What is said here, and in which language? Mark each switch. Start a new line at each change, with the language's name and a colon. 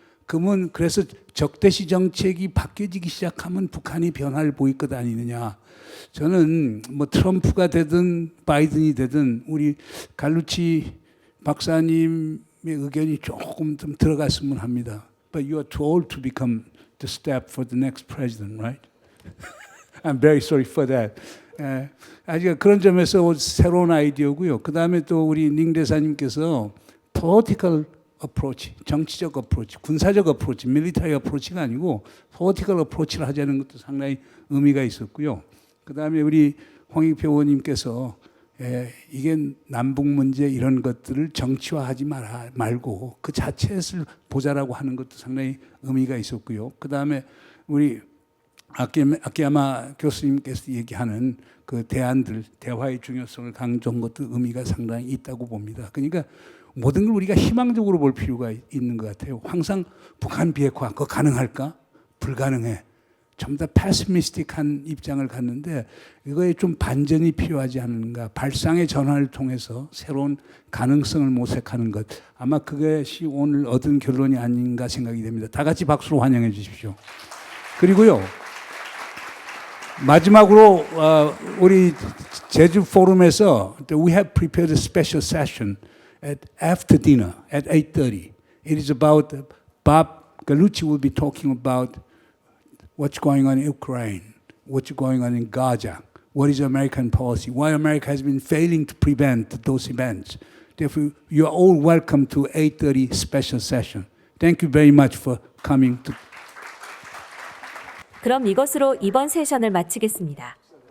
Korean: 그러면 그래서 적대시 정책이 바뀌어지기 시작하면 북한이 변화를 보일 것 아니느냐. 저는 뭐 트럼프가 되든 바이든이 되든 우리 갈루치 박사님의 의견이 조금 좀 들어갔으면 합니다.
English: But you are too old to become the step for the next president, right? I'm very sorry for that.
Korean: 아직 그런 점에서 새로운 아이디어고요. 그 다음에 또 우리 닝 대사님께서 political approach, 정치적 approach, 군사적 approach, military approach가 아니고 political approach를 하자는 것도 상당히 의미가 있었고요. 그 다음에 우리 홍익표 의원님께서 이게 남북 문제 이런 것들을 정치화하지 말고 그 자체를 보자라고 하는 것도 상당히 의미가 있었고요. 그 다음에 우리 아키야마 교수님께서 얘기하는 그 대안들, 대화의 중요성을 강조한 것도 의미가 상당히 있다고 봅니다. 그러니까 모든 걸 우리가 희망적으로 볼 필요가 있는 것 같아요. 항상 북한 비핵화, 그거 가능할까? 불가능해. 전부 다 패시미스틱한 입장을 갖는데 이거에 좀 반전이 필요하지 않은가. 발상의 전환을 통해서 새로운 가능성을 모색하는 것. 아마 그것이 오늘 얻은 결론이 아닌가 생각이 됩니다. 다 같이 박수로 환영해 주십시오. 그리고요. 마지막으로 우리 제주 포럼에서
English: we have prepared a special session after dinner at 8:30. It is about Bob Gallucci will be talking about what's going on in Ukraine, what's going on in Gaza, what is American policy, why America has been failing to prevent those events. Therefore, you are all welcome to 8:30 special session. Thank you very much for coming to.
Korean: 그럼 이것으로 이번 세션을 마치겠습니다.